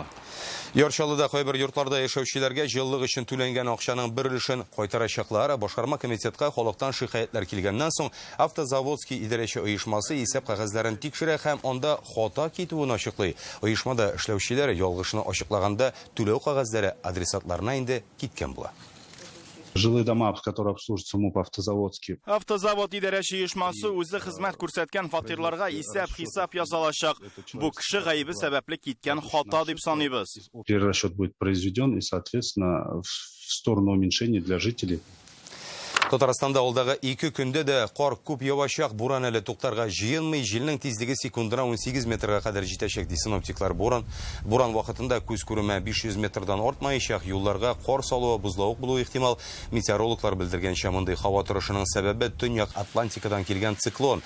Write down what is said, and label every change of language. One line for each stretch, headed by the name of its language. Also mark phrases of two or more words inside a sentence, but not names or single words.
Tatar: Яршалыда кайбер йортларда яшәүчеләргә җыллык өчен түләнгән акчаның бер өлешен кайтарачаклар. Башкарма комитетка халыктан шикаятьләр килгәннән соң автозаводский идарәче оешмасы исәп кагазларын тикшерә һәм анда хата китүен ачыклый. Оешмада эшләүчеләр ялгышны ачыклаганда түләү кагазлары адресатларына инде киткән була.
Russian: Жилые дома, которые обслуживаются МУП автозаводский.
Tatar: Автозавод идарәче оешмасы үзе хезмәт күрсәткән фатирларга исәп-хисап ясалачак. Бу кеше гаибе сәбәпле киткән хата дип саныйбыз.
Russian: Перерасчет будет произведен и, соответственно, в сторону уменьшения для жителей.
Tatar: Татарстанда алдагы 2 көндә дә кар күп явачак, буран әле туктарга җыенмый, җилнең тизлеге секундына 18 метрга кадәр җитәчәк ди синоптиклар. Буран вакытында күз күрүмә 500 метрдан артмаячак, юлларга кар салуы, бузлавык булуы ихтимал. Метеорологлар белдергәнчә, мондый һава торышының сәбәбе Төньяк Атлантикадан килгән циклон.